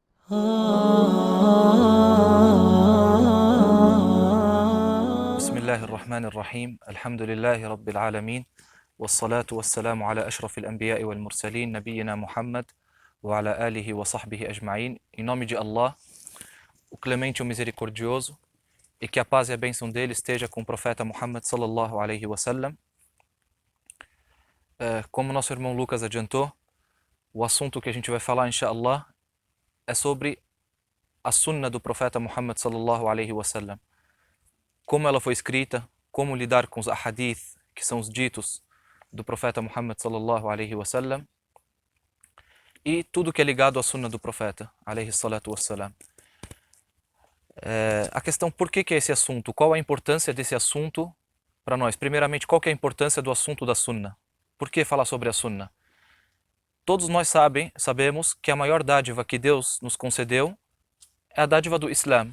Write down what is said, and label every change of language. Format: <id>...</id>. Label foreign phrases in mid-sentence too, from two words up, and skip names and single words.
<ar>بسم الله الرحمن الرحيم الحمد لله رب العالمين والصلاة والسلام على أشرف الأنبياء والمرسلين نبينا Muhammad وعلى آله وصحبه أجمعين.</ar> <pt>Em nome de Allah, o clemente e o misericordioso, e que a paz e a bênção dele esteja com o profeta Muhammad</pt> <ar>صلى الله عليه وسلم.</ar> <pt>Como nosso irmão Lucas adiantou, o assunto que a gente vai falar, inshallah, é sobre a sunna do profeta Muhammad</pt> <ar>صلى الله عليه وسلم.</ar> <pt>Como ela foi escrita, como lidar com os ahadith, que são os ditos do profeta Muhammad</pt> <ar>صلى الله عليه وسلم,</ar> <pt>e tudo que é ligado à sunna do profeta</pt> <ar>عليه الصلاة والسلام.</ar> <pt>A questão, por que é esse assunto? Qual a importância desse assunto para nós? Primeiramente, qual que é a importância do assunto da sunna? Por que falar sobre a sunna? Todos nós sabemos que a maior dádiva que Deus nos concedeu é a dádiva do Islã.</pt>